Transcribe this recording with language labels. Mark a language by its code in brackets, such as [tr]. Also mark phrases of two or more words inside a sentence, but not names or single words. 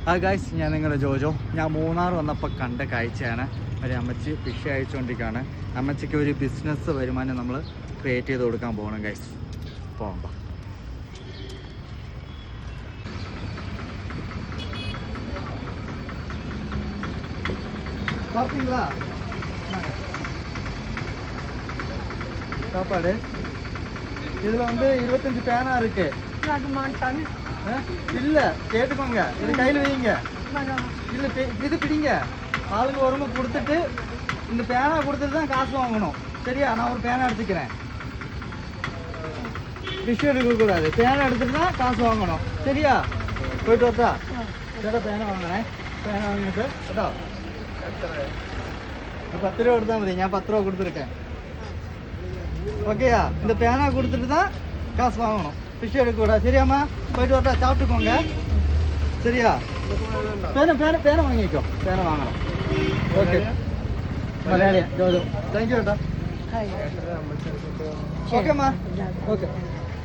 [ml] ആ ഗൈസ്, ഞാൻ നിങ്ങളുടെ ജോജോ. ഞാൻ മൂന്നാർ വന്നപ്പോൾ കണ്ട കാഴ്ചയാണ്. ഒരു അമ്മച്ചി ഫിഷ് അയച്ചുകൊണ്ടിരിക്കുകയാണ്. അമ്മച്ചിക്ക് ഒരു ബിസിനസ് വരുമാനം നമ്മൾ ക്രിയേറ്റ് ചെയ്ത് കൊടുക്കാൻ പോകണം ഗൈസ്. പോകാം. [ta] சாப்பிட்டீங்களா? சாப்பாடு இதில் வந்து 25 பேனா இருக்கு. இல்லை, கேட்டுக்கோங்க. இது கையில் வைங்க. இல்லை, இது பிடிங்க. ஆளுங்க ஒரு கொடுத்துட்டு இந்த பேனா கொடுத்துட்டு தான் காசு வாங்கணும். சரியா? நான் ஒரு பேனா எடுத்துக்கிறேன். ஃபிஷ் எடுக்கக்கூடாது. பேனா எடுத்துட்டு தான் காசு வாங்கணும். சரியா? போயிட்டு வரட்டா? [ml] ചേട്ടാ പേന വാങ്ങണേ. പേന വാങ്ങിയിട്ട് കേട്ടോ. 10 രൂപ കൊടുത്താൽ മതി. ഞാൻ 10 രൂപ കൊടുത്തിருக்கேன். [ta] ஓகேயா? இந்த பேனா கொடுத்துட்டு தான் காசு வாங்கணும். ஃபிஷ் எடுக்கக்கூடாது. சரியாம்மா? போயிட்டு வரட்டா? சாப்பிட்டுக்கோங்க. சரியா? [ml] பேന വാങ്ങിക്കോ. പേന വാങ്ങണം. ഓക്കെ. മലയാളിയാ ജോജോ. താങ്ക് യു കേട്ടോ. ഓക്കെ അമ്മ. ഓക്കെ.